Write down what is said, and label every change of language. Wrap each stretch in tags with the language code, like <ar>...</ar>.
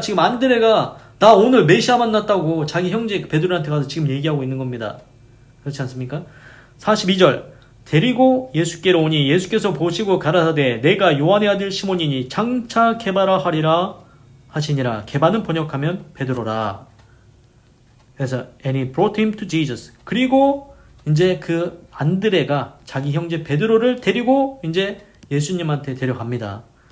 <ko>지금 안드레가 나 오늘 메시아 만났다고 자기 형제 베드로한테 가서 지금 얘기하고 있는 겁니다. 그렇지 않습니까? 42절 데리고 예수께로 오니 예수께서 보시고 가라사대 내가 요한의 아들 시몬이니 장차 게바라 하리라 하시니라. 게바는 번역하면 베드로라. 그래서</ko> <en>and he brought him to Jesus.</en> <ko>그리고 이제 그 안드레가 자기 형제 베드로를 데리고 이제 예수님한테 데려갑니다.</ko>